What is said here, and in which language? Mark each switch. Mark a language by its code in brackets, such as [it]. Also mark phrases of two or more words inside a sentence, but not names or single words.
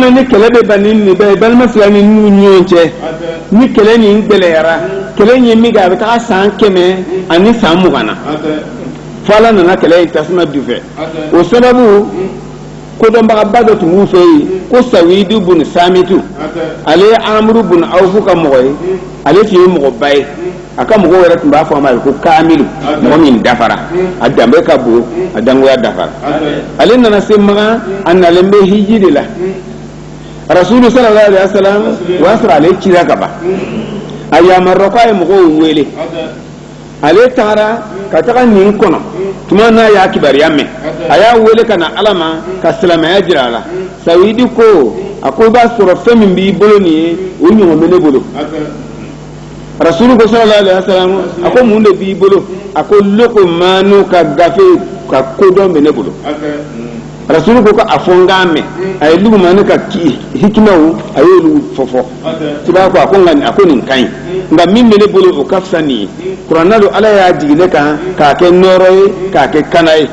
[bm] na ni kɛlɛ bɛ bani nin bɛɛ balima fila ni n'u ɲɔgɔn cɛ ni kɛlɛ nin gɛlɛyara kɛlɛ in ye min kɛ a bɛ taga san 100 ani san 20 na fo Ala nana kɛlɛ in tasuma du fɛ o sababu kodɔnbagaba dɔ tun b'u fɛ yen ko Sawidu bun Samitu ale ye Amru bun Awfu ka mɔgɔ ye ale tun ye mɔgɔba ye a ka mɔgɔw yɛrɛ tun b'a fɔ a ma ko Kamilu mɔgɔ min dafara a danbe ka bon a dangoya dafara ale nana se Magan a nalen bɛ hiji de la Rasulu [ar] صلى الله عليه وسلم [bm] o y'a sɔrɔ ale cira ka ban a yamarra k'a ye mɔgɔw wele ale taara ka taga nin kɔnɔ tuma n'a y'a kibaruya mɛn a y'a wele ka na Ala ma ka silamɛya jira a la Sawidi ko a ko i b'a sɔrɔ fɛn min b'i bolo nin ye o ɲɔgɔn bɛ ne bolo Rasulu ko [ar] صلى الله عليه وسلم [bm] a ko mun de b'i bolo a ko Luqmanu ka gafe ka kodɔn bɛ ne bolo Rasulu ko a fɔ n k'a mɛn a ye Luqmanu ka hikimaw a y'olu fɔ tiba ko a ko nin ka ɲi nka min bɛ ne bolo o ka fisa nin ye kuranna don Ala y'a jigin ne kan k'a kɛ nɔɔrɔ ye k'a kɛ kana ye